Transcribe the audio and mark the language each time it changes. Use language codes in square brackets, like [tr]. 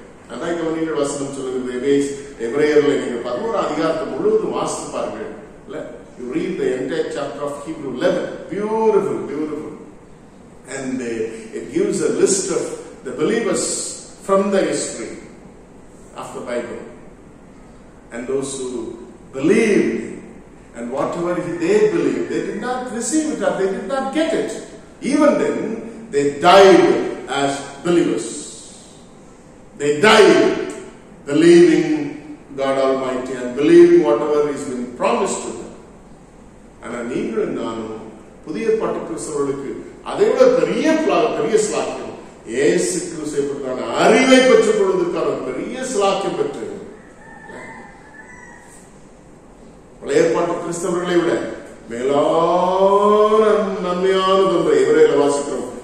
[ta] அதான் இங்க நீங்கள் வசனம் சொல்லுகிறது. எபிரேயர்ல நீங்க 11 அதிகாரத்தை முழுவதும் வாசித்து பாருங்கள். [en] You read the entire chapter of Hebrew 11. Beautiful, beautiful. And it gives a list of the believers from the history of the Bible and those who believed, and whatever they believed, they did not receive it or they did not get it. Even then, they died as believers. They died believing God Almighty and believing whatever is been promised to them. [ta] ஆனா நீங்களும் நானும் புதிய பாட்டு கிறிஸ்தவர்களுக்கு அதை விட பெரிய ஸ்லாக்கியம் இயேசு கிறிஸ்துவுக்கான அறிவை பெற்றுக் கொள்வதற்கான பெரிய ஸ்லாக்கியம் பெற்று பழைய ஏற்பாட்டு கிறிஸ்தவர்களை விட மேலான நன்மையானது ஒன்றை எபிரேயர்ல வாசிக்கிறோம்.